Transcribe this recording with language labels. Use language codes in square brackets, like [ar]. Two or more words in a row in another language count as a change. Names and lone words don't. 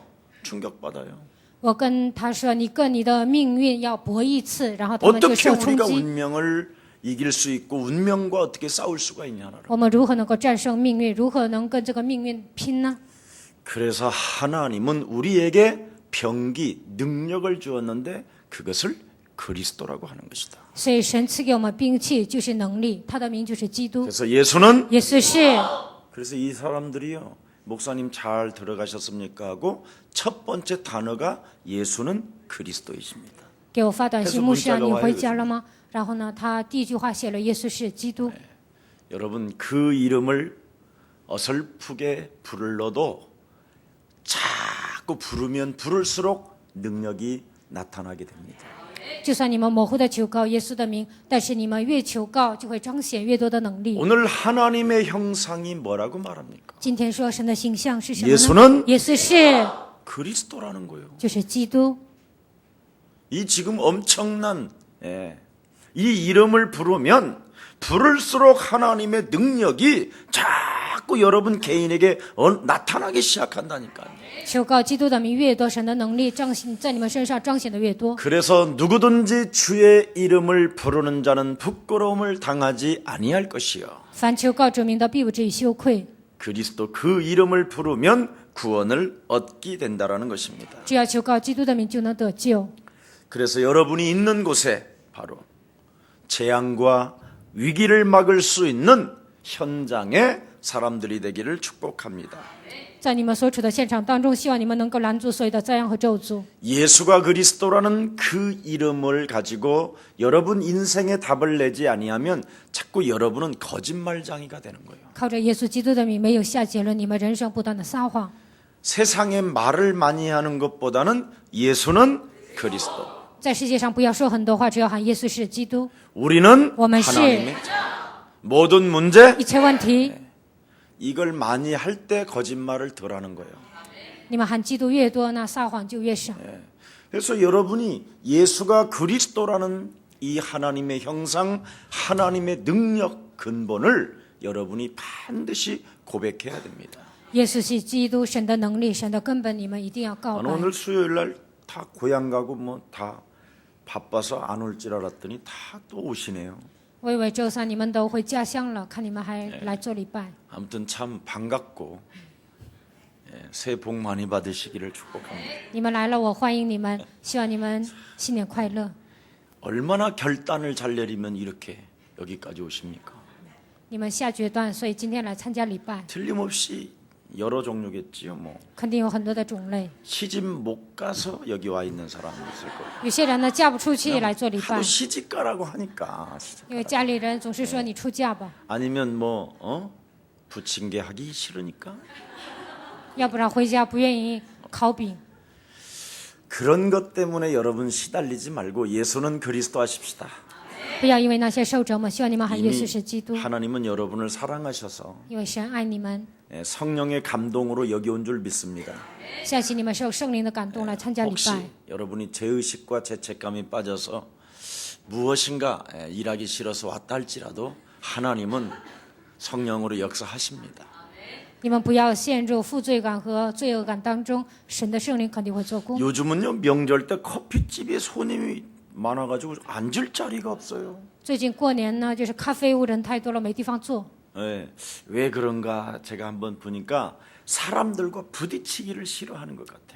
[ko] 충격받아요. [zh] 我跟他说：“你跟你的命运要搏一次。” 然后他们就 [ko] 어떻게 [zh] 受冲 [ko] 우리가 [zh] 击。 [ko] 운명을 이길 수 있고 운명과 어떻게 싸울 수가 있냐라고. [zh] 我们如何能够战胜命运？如何能跟这个命运拼呢？ [ko] 그래서 하나님은 우리에게 병기, 능력을 주었는데 그것을 그리스도라고 하는 것이다. [zh] 所以神赐给我们兵器就是能力，他的名就是基督。 [ko] 그래서 예수는 [zh] 耶稣是， [ko] 그래서 이 사람들이요. 목사님 잘 들어가셨습니까? 하고 첫 번째 단어가 예수는 그리스도이십니다. [zh] 给我发短信，牧师啊， [ko] 그래서 [zh] 你 [ko] 문자가 [zh] 回 [ko] 와요, [zh] 家了吗？然后呢，他第一句话写了耶稣是基督。 [ko] 여러분 그 이름을 어설프게 불러도 자꾸 부르면 부를수록 능력이 나타나게 됩니다. [zh] 就算你们模糊的求告耶稣的名，但是你们越求告，就会彰显越多的能力。 [ko] 오늘 하나님의 형상이 뭐라고 말합니까? [zh] 今天说神的形象是什么 [ko] 예수는 [zh] 呢？耶稣是， [ko] 그리스도라는 거예요. [zh] 就是基督。 [ko] 이 지금 엄청난 이 이름을 부르면 부를수록 하나님의 능력이 자꾸 여러분 개인에게 나타나기 시작한다니까요. [zh] 求告基督的名越多，神的能力彰显在你们身上彰显的越多。 [ko] 그래서 누구든지 주의 이름을 부르는 자는 부끄러움을 당하지 아니할 것이요. [zh] 凡求告主名的，必不至于羞愧。 [ko] 그리스도 그 이름을 부르면 구원을 얻게 된다라는 것입니다. [zh] 只要求告基督的名，就能得救。 [ko] 그래서 여러분이 있는 곳에 바로 재앙과 위기를 막을 수 있는 현장의 사람들이 되기를 축복합니다. [zh] 在你们所处的现场当中，希望你们能够拦阻所有的灾殃和咒诅。 [ko] 예수가 그리스도라는 그 이름을 가지고 여러분 인생의 답을 내지 아니하면 자꾸 여러분은 거짓말장이가 되는 거예요. [zh] 靠着耶稣基督的名，没有下结论，你们人生不断的撒谎。 [ko] 세상에 말을 많이 하는 것보다는 예수는 그리스도. [zh] 在世界上不要说很多话，只要喊耶稣是基督。 [ko] 우리는 [zh] 我们是 [ko] 하나님의 자. 모든 문제 [zh] 一切问题， [ko] 이걸 많이 할 때 거짓말을 덜 하는 거예요. [zh] 你们喊基督越多，那撒谎就越少。 [ko] 그래서 여러분이 예수가 그리스도라는 이 하나님의 형상, 하나님의 능력 근본을 여러분이 반드시 고백해야 됩니다. [zh] 耶稣是基督，神的能力，神的根本，你们一定要告 [ko] 나는 [zh] 白。 [ko] 오늘 수요일 날 다 고향 가고 뭐 다 바빠서 안 올 줄 알았더니 다 또 오시네요. [zh] 我以为周三你们都回家乡了，看你们还来做礼拜。 [ko] 아무튼 참 반갑고 새해 복 많이 받으시기를 축복합니다. [zh] 你们来了，我欢迎你们，希望你们新年快乐。 [ko] 얼마나 결단을 잘 내리면 이렇게 여기까지 오십니까? [zh] 你们下决断，所以今天来参加礼拜， [ko] 틀림없이 여러 종류겠지요. 뭐 [zh] 肯定有很多的种类。 [ko] 시집 못 가서 여기 와 있는 사람이 있을 거예요. [zh] 有些人呢嫁不出去来做礼拜 [ko] 하도 ， 시집 가라고 하니까 진짜. [zh] 因为家里人总是说你出嫁吧， [ko] 아니면 뭐 부침개 하기 싫으니까 [zh] 要不然回家不愿意烤饼。 [ko] 그런 것 때문에 여러분 시달리지 말고 예수는 그리스도 하십시다. [zh] 不要因为那些受折磨，希望你们喊耶 [ko] 이미 [zh] 稣是基督， [ko] 하나님은 여러분을 사랑하셔서 [zh] 因为神爱你们。 [ko] 성령의 감동으로 여기 온 줄 믿습니다. [zh] 相信你们受圣灵的感动来参加礼 [ko] 혹시 [zh] 拜。 [ko] 여러분이 죄의식과 죄책감이 빠져서 무엇인가 일하기 싫어서 왔다 할지라도 하나님은 성령으로 역사하십니다. [zh] 你们不要陷入负罪感和罪恶感当中，神的圣灵肯定会做工。 [ko] 요즘은요 명절 때 커피집에 손님이 많아가지고 앉을 자리가 없어요. [zh] 最近过年呢，就是咖啡屋人太多了，没地方坐。 [ko] 네, 왜 그런가 제가 한번 보니까 사람들과 부딪히기를 싫어하는 것 같아요.